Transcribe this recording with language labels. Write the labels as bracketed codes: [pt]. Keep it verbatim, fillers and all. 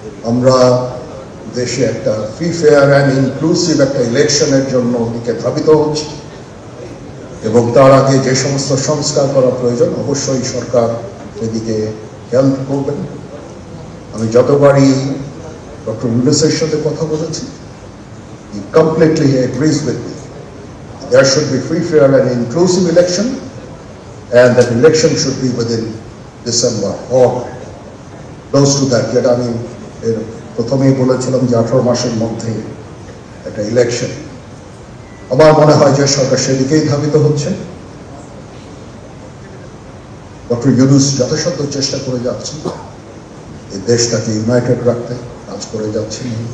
[bn] আমরা দেশে একটা ফ্রি ফেয়ার অ্যান্ড ইনক্লুসিভ একটা ইলেকশনের জন্য দিকে ধাবিত হচ্ছে, এবং তার আগে যে সমস্ত সংস্কার করা প্রয়োজন অবশ্যই সরকার এদিকে খেয়াল করবেন। আমি যতবারই ডক্টর ইউনূসের সাথে কথা বলেছি, [en] he completely agrees with me. There should be free, fair and inclusive election, and that election should be within December or close to that. [bn] যেটা আমি এর প্রথমেই বলেছিলাম যে আঠারো মাসের মধ্যে একটা ইলেকশন। আমার মনে হয় যে সরকার সেদিকেই ধাবিত হচ্ছে। ডক্টর ইউনূস যথাসাধ্য চেষ্টা করে যাচ্ছেন এই দেশটাকে ইউনাইটেড রাখতে, কাজ করে যাচ্ছেন।